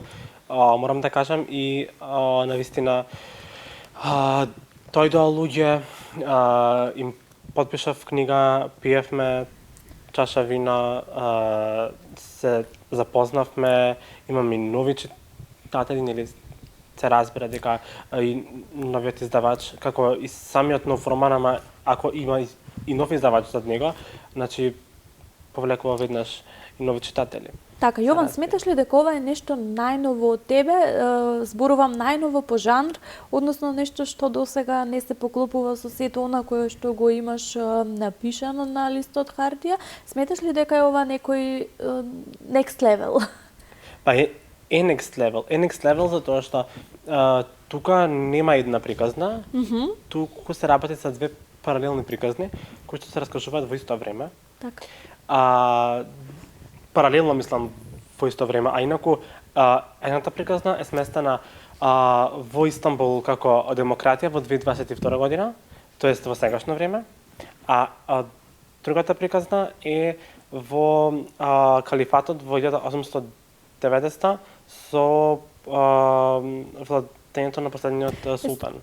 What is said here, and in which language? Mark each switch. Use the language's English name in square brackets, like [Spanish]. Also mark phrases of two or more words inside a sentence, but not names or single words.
[Macedonian] Морам да кажам и навистина дојдоа луѓе, им подпишав книга, пиевме чаша вина, се запознавме, имам и нови читатели, нели се разбира дека и новиот издавач, како и самиот нов роман, ама ако има и нов издавач зад него, значи повлекува веднаш и нови читатели. Така, Јован, сметаш ли дека ова е нешто најново од тебе? Зборувам најново по жанр, односно нешто што досега не се поклопува со сето она кое што го имаш напишано на листот хартија. Сметаш ли дека е ова некој [English] next level? [Macedonian] Па е [English] next level. [Macedonian] Е [English] next level [Macedonian] затоа што тука нема една приказна, туку се работи со две паралелни приказни, кои што се раскажуваат во исто време. Така. Паралелно мислам во исто време, а инаку едната приказна е сместена во Истанбул како демократија во 2022 година, тоест во сегашно време, а другата приказна е во калифатот во 1890 со владењето на последниот султан.